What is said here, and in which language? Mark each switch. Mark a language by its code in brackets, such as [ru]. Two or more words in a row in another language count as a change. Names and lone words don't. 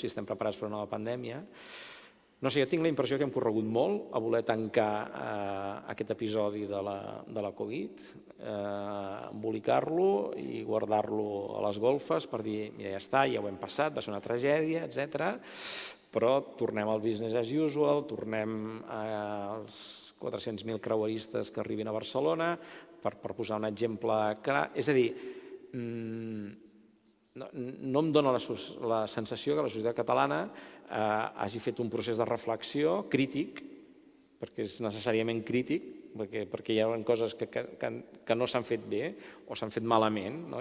[ca] Si estem preparats per una nova pandèmia. No sé, jo tinc la impressió que hem corregut molt a voler tancar aquest episodi de la Covid, embolicar-lo i guardar-lo a les golfes per dir, mira, ja està, ja ho hem passat, va ser una tragèdia, etc. Però tornem al [en] business as usual, [ca] tornem als 400.000 creueristes que arribin a Barcelona, per posar un exemple clar. És a dir, no em dóna la sensació que la societat catalana hagi fet un procés de reflexió crític, perquè és necessàriament crític, perquè hi ha coses que no s'han fet bé o s'han fet malament, no?